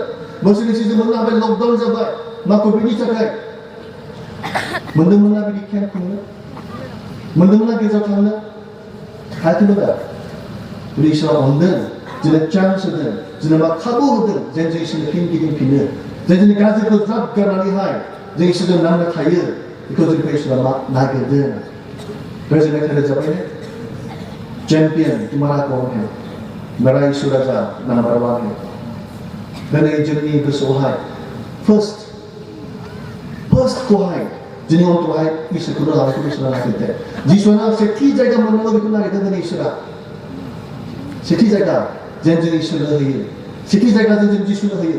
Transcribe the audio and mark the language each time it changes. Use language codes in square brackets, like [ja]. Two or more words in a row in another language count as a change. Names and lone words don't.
[brx] बोसोरनैसो जों मोननो हाबाय लकडाउन जाबाय मा कभिडनि थाखाय मोनदोंमोन ना बिदि केम्प खुंनो मोनदोंमोन ना गेजेराव थांनो हायाखैमोन दा जुदि इसोरा अनदों जोंनो चान्स होदों जोंनो मा खाबु होदों जेन जों इसोरनो फिन गिदिंफिनो जेन जोंनि गाज्रिखौ ज्राब गारनानैहाय जों इसोरजों नांनो थायो बेखौ जोंखौ इसोरा नागिरदों President Elizabeth, [hi] champion तुम्हारा कौन है? मेरा ईश्वर राजा नंबर 1 है। [brx] दिनै जोंनि गोसोआवहाय first खौहाय जोंनि अनथ'हाय इसोरखौनो लानायखौ इसोरा नागिरदों। जिसुआ सेथि जायगा मोननांगौ बेखौ नागिरदों दिनै इसोरा। सेथि जायगा जेन जों इसोरनो होयो। सेथि जायगा जों जिसुनो होयो।